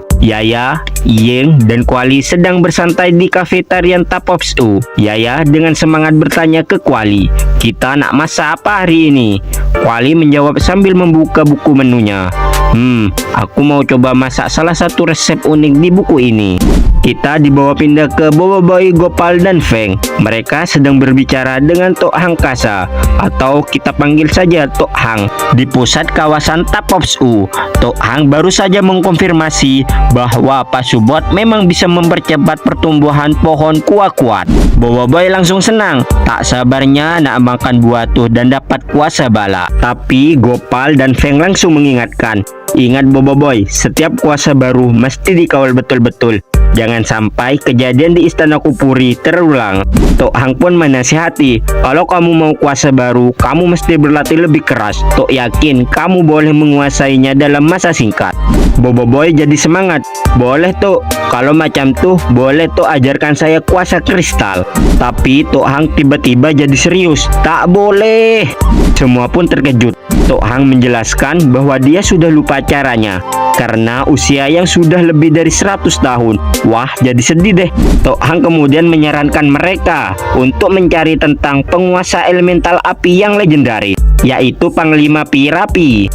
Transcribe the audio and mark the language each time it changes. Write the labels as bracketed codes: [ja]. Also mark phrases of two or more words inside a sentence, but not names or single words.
[id] Yaya, Yeng, dan Kuali sedang bersantai di kafetarian Tapops U. Yaya dengan semangat bertanya ke Kuali, [ms] "Kita nak masak apa hari ini?" [id] Kuali menjawab sambil membuka buku menunya. Aku mau coba masak salah satu resep unik di buku ini." Kita dibawa pindah ke Bobo Boy, Gopal, dan Feng. Mereka sedang berbicara dengan Tok Hang Kasa, atau kita panggil saja Tok Hang, di pusat kawasan Tapops U. Tok Hang baru saja mengkonfirmasi bahwa Pak Subot memang bisa mempercepat pertumbuhan pohon kuat-kuat. [ms] Bobo Boy langsung senang, tak sabarnya nak makan buah tuh dan dapat kuasa bala. [id] Tapi Gopal dan Feng langsung mengingatkan, "Ingat Bobo Boy, [ms] setiap kuasa baru mesti dikawal betul-betul. Jangan sampai kejadian di Istana Kupuri terulang." [id] Tok Hang pun menasihati, "Kalau kamu mau kuasa baru, kamu mesti berlatih lebih keras. [ms] Tok yakin kamu boleh menguasainya dalam masa singkat." [id] Bobo Boy jadi semangat. [ms] "Boleh Tok, kalau macam tuh boleh Tok ajarkan saya kuasa kristal." [id] Tapi Tok Hang tiba-tiba jadi serius, [ms] "Tak boleh." [id] Semua pun terkejut. Tok Hang menjelaskan bahwa dia sudah lupa caranya karena usia yang sudah lebih dari 100 tahun. Wah, jadi sedih deh. Tok Hang kemudian menyarankan mereka untuk mencari tentang penguasa elemental api yang legendaris, yaitu Panglima Pirapi.